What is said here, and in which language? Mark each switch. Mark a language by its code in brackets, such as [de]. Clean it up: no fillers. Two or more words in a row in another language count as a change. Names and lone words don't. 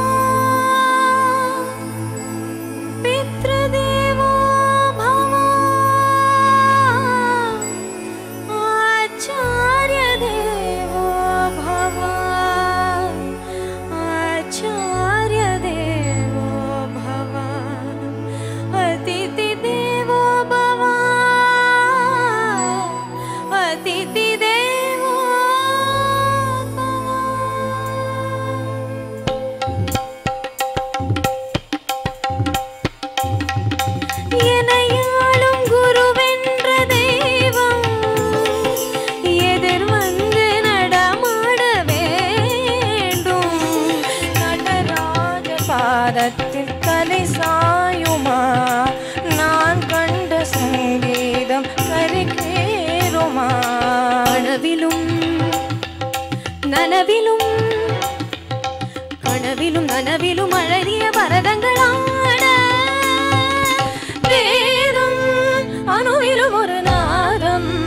[sa] पितृदेवो भव आचार्यदेवो भव आचार्यदेवो भव अतिथिदेवो भव अतिथिदेवो [ta] எனையாளும் குருவென்ற தெய்வம் எதிர் வந்து நடமாட வேண்டும் நடராஜ பாதத்தில் தலை சாயுமா நான் கண்ட சங்கீதம் கருக்கேறுமா கனவிலும் நனவிலும் கனவிலும் நனவிலும் அழகிய பரதங்களாட வேதம் அணுவிலும் ஒரு நாதம்